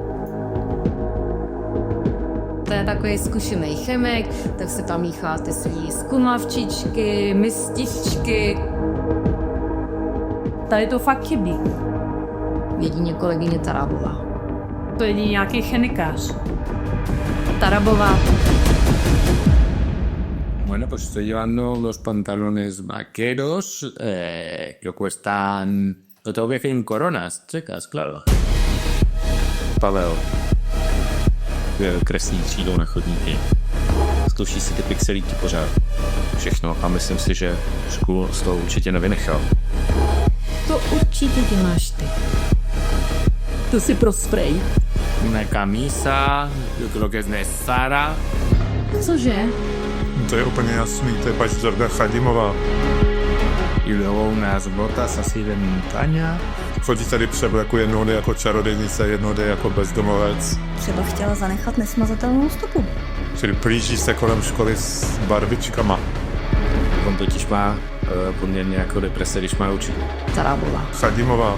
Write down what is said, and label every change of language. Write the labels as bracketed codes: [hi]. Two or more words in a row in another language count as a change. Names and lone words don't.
[cs] To je takový zkušený chemik, tak se tam míchá ty svý skumavčičky, mističky. Tady to fakt chybí. Jedině kolegyně Tarabová. To je nějaký chemikář. Tarabová. [es] Bueno, pues estoy llevando los pantalones vaqueros que cuestan... Lo tengo que en coronas, checas, claro. [cs] Pavel. Kreslí třídou na chodníky. Zkouší si ty pixelíky pořád. Všechno a myslím si, že školu z toho určitě nevynechal. To určitě děláš ty. To si pro spray. [es] Una camisa, yo creo que es de Zara. [cs] Cože? To je úplně jasný, to je paní Zorda Chadimová. [es] Y luego unas botas así de montaña. [cs] Chodí tady převleku, jednoho jde jako čarodějnice, jednoho jde jako bezdomovec. Třeba chtěla zanechat nesmazatelnou stopu. Čili plíží se kolem školy s barvičkama. On totiž má poměrně jako deprese, když má učit. Tarabová. Chadimová.